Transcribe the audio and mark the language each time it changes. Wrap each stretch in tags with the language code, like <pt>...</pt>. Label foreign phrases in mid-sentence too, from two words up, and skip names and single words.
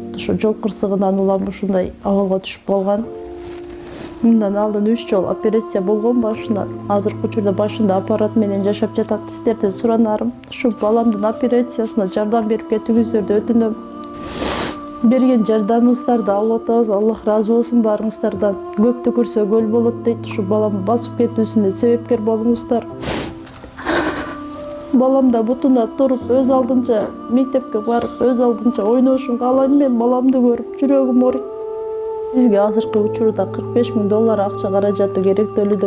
<ky>Ушу жол кырсыгынан улам ушундай абалга түшүп калган. Мындан алдын 3 жол операция болгон башында. Азыркы учурда башында аппарат менен жашап жатат. Сиздерден суранарым, ушу баламдын операциясына жардам берип кетүүңүздөрдү өтүнөм. Берген жардамыңыздарды алып атабыз. Аллах разы болсын барыңыздардан. Көпті көрсе көл болот дейт. Ушу балам басып кетүүсүнө себепкер болуңуздар. Балам да бутуна туруп, өз алдынча мектепке барып, өз алдынча ойношун каалайм. Мен баламды көрүп жүрөгүм ооруйт. Бизге азыркы учурда $45,000 акча каражаты керектөлүүдө.</ky>